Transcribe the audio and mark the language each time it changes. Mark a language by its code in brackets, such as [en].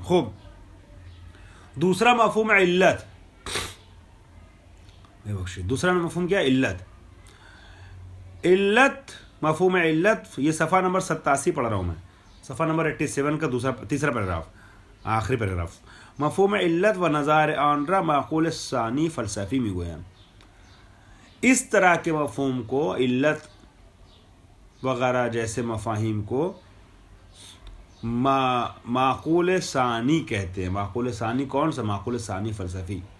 [ur] خوب، دوسرا مفہوم علت. دوسرا مفہوم کیا ہے؟ علت. علت، مفہوم علت، یہ صفحہ نمبر 87 پڑھ رہا ہوں میں، صفحہ نمبر 87 کا تیسرا پیراگراف، آخری پیراگراف. [fa] مفہوم علت و نظار آن را معقول ثانی فلسفی میگویند. [ur] اس طرح کے مفہوم کو، علت وغیرہ جیسے مفاہیم کو معقول ثانی کہتے ہیں. معقول ثانی کون سا؟ معقول ثانی فلسفی.